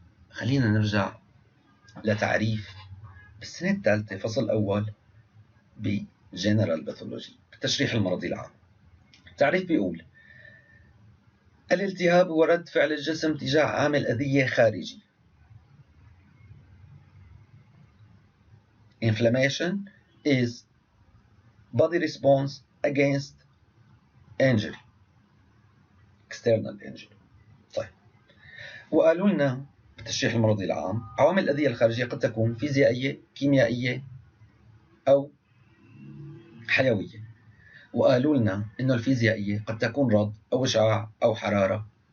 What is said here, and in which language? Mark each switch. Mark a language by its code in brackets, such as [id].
[ar] خلينا نرجع لتعريف بالسنة الثالثة فصل أول بجنرال باثولوجي بالتشريح المرضي العام. التعريف بيقول الالتهاب هو رد فعل الجسم تجاه عامل أذية خارجي. [en] Inflammation is body response against injury, external injury. [ar] طيب، وقالوا لنا بالتشريح المرضي العام عوامل الأذية الخارجية قد تكون فيزيائية، كيميائية، أو حيوية. وقالوا لنا إنه الفيزيائية قد تكون رد أو إشعاع أو حرارة.